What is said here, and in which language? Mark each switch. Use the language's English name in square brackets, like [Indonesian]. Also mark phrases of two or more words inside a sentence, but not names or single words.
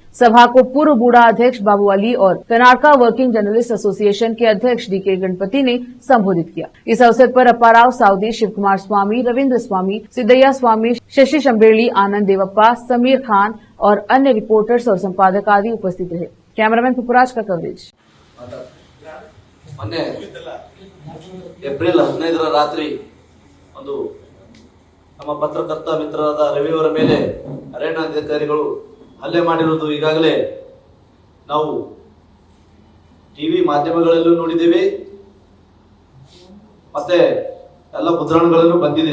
[Hindi] सभा को पूर्व बूढ़ा अध्यक्ष बाबू अली और कर्नाटका वर्किंग जर्नलिस्ट एसोसिएशन के अध्यक्ष डीके गणपति ने संबोधित किया। इस अवसर पर अप्पाराव साउदी, शिव कुमार स्वामी, रविन्द्र स्वामी, सिद्धಯ್ಯ स्वामी, शशि शंबेली, आनंद देवप्पा, समीर खान और अन्य रिपोर्टर्स और संपादक आदि उपस्थित रहे। कैमरामैन पुपराज का कवरेज। [Kannada] ಮೊನ್ನೆ ಏಪ್ರಿಲ್ 15ರ ರಾತ್ರಿ ಒಂದು ನಮ್ಮ ಪತ್ರಕರ್ತ ಮಿತ್ರರಾದ ರವಿಯವರ ಮೇಲೆ ಅರಣ್ಯಾಧಿಕಾರಿಗಳು ಹಲ್ಲೆ ಮಾಡಿರುವುದು ಈಗಾಗಲೇ ನಾವು ಟಿವಿ ಮಾಧ್ಯಮಗಳಲ್ಲೂ ನೋಡಿದ್ದೇವೆ, ಮತ್ತೆ ಎಲ್ಲ ಮುದ್ರಣಗಳಲ್ಲೂ ಬಂದಿದೆ।